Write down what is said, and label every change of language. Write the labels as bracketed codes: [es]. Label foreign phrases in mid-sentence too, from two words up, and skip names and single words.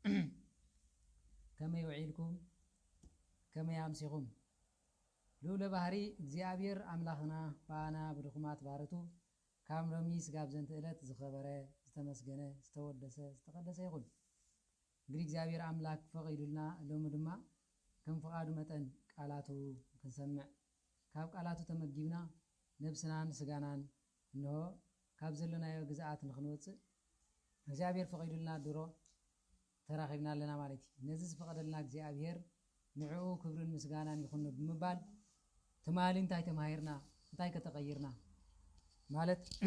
[ti] ከመይ ውዒልኩም? ከመይ አምሲኹም? ልዑለ ባህሪ እግዚአብሔር አምላክና ባና ብድኹማት ባረቱ ካብ ሎሚ ስጋብ ዘንተ ዕለት ዝኸበረ ዝተመስገነ ዝተወደሰ ዝተቀደሰ ይኹን። እንግዲህ እግዚአብሔር አምላክ ፈቂዱልና ሎሚ ድማ ከም ፈቃዱ መጠን ቃላቱ ክንሰምዕ ካብ ቃላቱ ተመጊብና ነብስናን ስጋናን እንሆ ካብ ዘለናዮ ግዝአት ንክንወፅእ እግዚአብሔር ፈቂዱልና ድሮ ተራኺብና ኣለና ማለት እዩ። ነዚ ዝፈቀደልና እግዚአብሔር ንዕኡ ክብርን ምስጋናን ይኹን ብምባል ትማሊ እንታይ ተማሂርና እንታይ ከተቀይርና ማለት